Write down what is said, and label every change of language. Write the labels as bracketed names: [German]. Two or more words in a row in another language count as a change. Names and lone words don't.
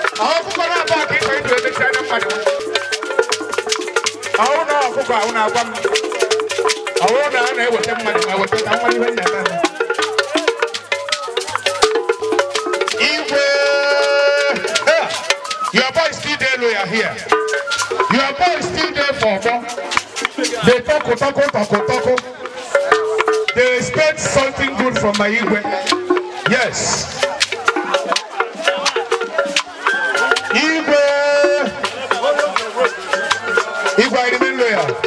[Igbo] Ọkụkọ na-aba ka ịkọ ịdụ ebe chi anya mmadụ. Ọ wụ na ọkụkọ a, ụ na-agwa m. Ọ wụ na a na-eweta mmadụ, ma weta ka mmadụ ibe m na-eme. Igwe. [English] Eh, your boy still there, lawyer here. Your boy still there for more. They talk, talk, talk, talk. They expect something good from my Igwe. Yes. Igwe. Igwe, I remain loyal.